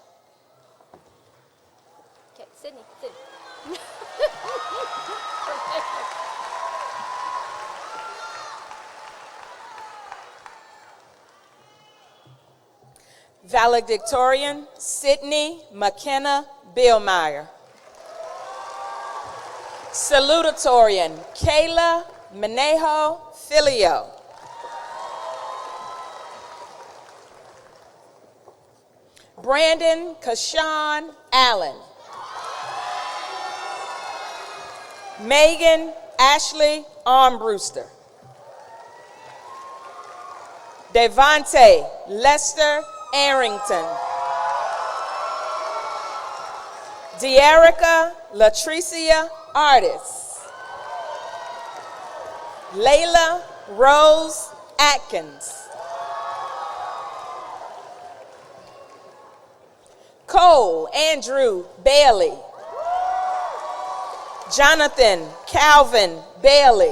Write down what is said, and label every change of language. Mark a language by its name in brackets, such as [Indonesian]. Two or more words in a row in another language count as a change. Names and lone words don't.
[English] Okay, Sydney. Valedictorian, Sydney McKenna Billmeyer. Salutatorian, Kayla Manejo Filio. Brandon Kashawn Allen. Megan Ashley Armbruster. Devontae Lester Arrington. Dearica Latricia Artis. Layla Rose Atkins. Cole Andrew Bailey. Jonathan Calvin Bailey.